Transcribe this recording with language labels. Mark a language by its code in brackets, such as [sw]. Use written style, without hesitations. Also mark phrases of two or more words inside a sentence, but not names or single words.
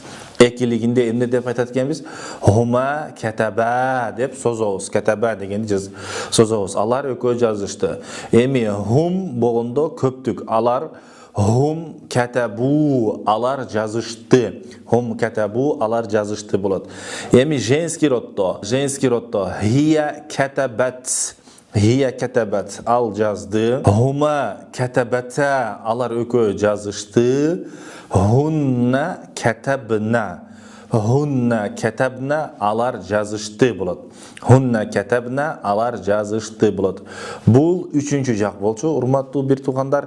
[ky] Экилигинде эмне деп айтат экенбиз? [ar] هما كتبا [ky] деп созобуз. Катаба дегенди созобуз. Алар экөө жазышты. Эми хум болгондо көптүк. Алар [ar] هم كتبوا, [ky] алар жазышты. [ar] هم كتبوا, [ky] алар жазышты болот. Эми женский роддо [ar] هي كتبت. هي كتبت, [ky] ал жазды. [ar] هما كتبتا, [ky] алар экөө жазышты. [ar] هن كتبن. هن كتبن, [ky] алар жазышты болот. [ar] هن كتبن, [ky] алар жазышты болот. Бул үчүнчү жак болчу, урматтуу бир туугандар.